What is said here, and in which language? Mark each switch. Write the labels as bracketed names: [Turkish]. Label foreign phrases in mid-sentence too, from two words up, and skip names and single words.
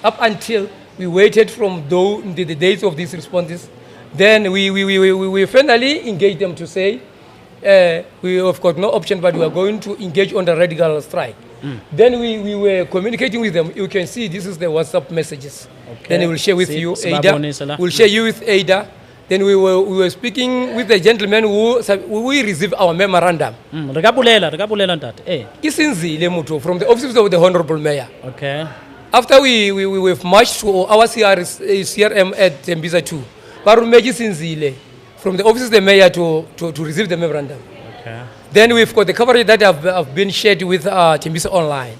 [English] Up until we waited from the dates of these responses, then we finally engaged them to say, we have got no option, but we are going to engage on the radical strike. Then we were communicating with them. You can see this is the WhatsApp messages. Okay. Then we will share with See, you, [Zulu] sibabonisa la. [English] Ada. We'll share you with Ada. Then we were speaking with the gentleman who received our memorandum. [Northern Sotho] Re ka bolela ntate. [English] Isinzile Muto from the office of the Honorable Mayor. Okay. After we've marched to our CRM at Tembisa 2, Barumegi Sinzile from the office of the Mayor to receive the memorandum. Okay. Then we've got the coverage that have been shared with Tembisa Online.